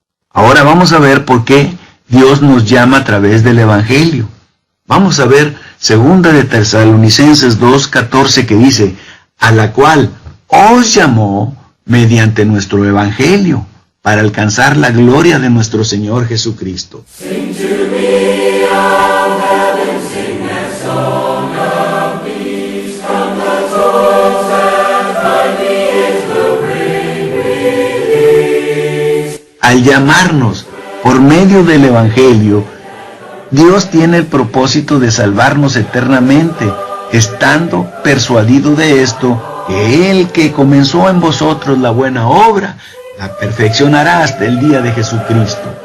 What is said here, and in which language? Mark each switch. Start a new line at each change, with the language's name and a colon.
Spanish: Ahora vamos a ver por qué Dios nos llama a través del Evangelio. Vamos a ver 2 de Tesalonicenses 2:14, que dice, a la cual os llamó mediante nuestro Evangelio, para alcanzar la gloria de nuestro Señor Jesucristo.
English: Sing to me, all heaven, sing that song of peace, from the souls that find me it will bring release.
Spanish: Al llamarnos por medio del Evangelio, Dios tiene el propósito de salvarnos eternamente, estando persuadido de esto, que el que comenzó en vosotros la buena obra, la perfeccionará hasta el día de Jesucristo.